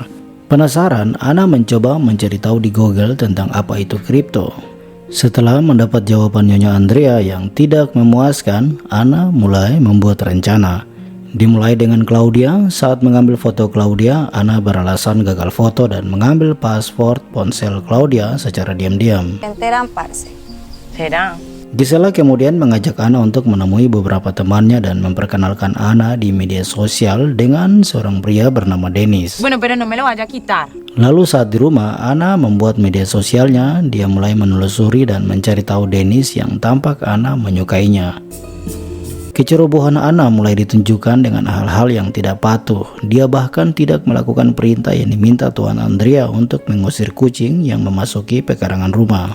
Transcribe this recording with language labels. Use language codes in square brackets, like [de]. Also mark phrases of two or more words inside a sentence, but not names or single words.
[id] Penasaran, Ana mencoba mencari tahu di Google tentang apa itu kripto. Setelah mendapat jawaban Nyonya Andrea yang tidak memuaskan, Ana mulai membuat rencana. Dimulai dengan Claudia. Saat mengambil foto Claudia, Ana beralasan gagal foto dan mengambil paspor ponsel Claudia secara diam-diam. [es] Enteran, parce. ¿Será? [id] Gisela kemudian mengajak Ana untuk menemui beberapa temannya dan memperkenalkan Ana di media sosial dengan seorang pria bernama Dennis. [es] Bueno, pero no me lo vaya a quitar. [id] Lalu saat di rumah, Ana membuat media sosialnya. Dia mulai menelusuri dan mencari tahu Dennis yang tampak Ana menyukainya. Kecerobohan Ana mulai ditunjukkan dengan hal-hal yang tidak patuh. Dia bahkan tidak melakukan perintah yang diminta Tuan Andrea untuk mengusir kucing yang memasuki pekarangan rumah.